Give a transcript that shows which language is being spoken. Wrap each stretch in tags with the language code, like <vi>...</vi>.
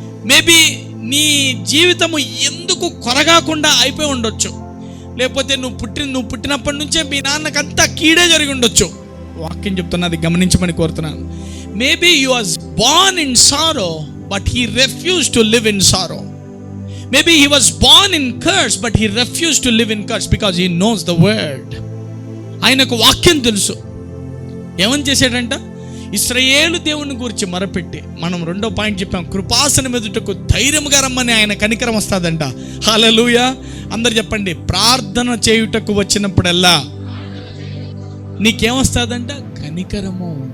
<te>Maybe నీ జీవితము ఎందుకు కొరగాకుండా అయిపోయి ఉండొచ్చు. లేకపోతే నువ్వు పుట్టినప్పటి నుంచే మీ నాన్నకంతా కీడే జరిగి ఉండొచ్చు. వాక్యం చెప్తున్నది గమనించమని కోరుతున్నాను.</te> <en>Maybe you was born in sorrow but he refused to live in sorrow. Maybe he was born in curse but he refused to live in curse because he knows the word.</en> <te>ఆయనకు వాక్యం తెలుసు. ఏమని చేశాడంట? ఇశ్రాయేలు దేవుని గురించి మొరపెట్టి, మనం 2వ పాయింట్ చెప్పాం, కృపాసనం ఎదుటకు ధైర్యముగా రమ్మని ఆయన కనికరం వస్తుందంట. హల్లెలూయా. అందరు చెప్పండి, ప్రార్థన చేయుటకు వచ్చినప్పుడల్లా నీకేమొస్తుందంట? కనికరము.</te>